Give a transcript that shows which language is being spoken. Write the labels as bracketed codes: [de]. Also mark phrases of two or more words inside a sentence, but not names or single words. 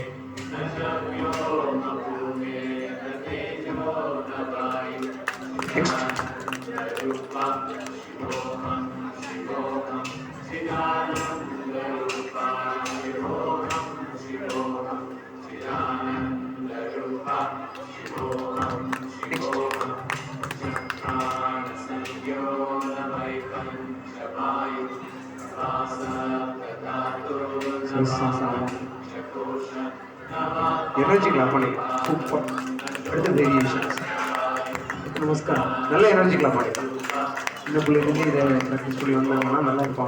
[sa] न च व्योमभूमे न तेजो न वायु चिदानन्दरूपा शिवोऽहं शिवोऽहं चिदानन्दरूपा शिवोऽहं शिवोऽहं चिदानन्दरूपा शिवोऽहं शिवोऽहं चक्राणसंज्ञो न वै पञ्चवायु [en] energy clap [ta] பண்ணிக்கலாம். சூப்பர். அடுத்த வேரியேஷன்ஸ். நமஸ்காரம். நல்ல [en] energy clap [ta] பண்ணிக்கலாம். சின்ன பிள்ளைங்க இதை ப்ராக்டிஸ் பண்ணி வந்தாங்கன்னா நல்லா இருப்பாங்க.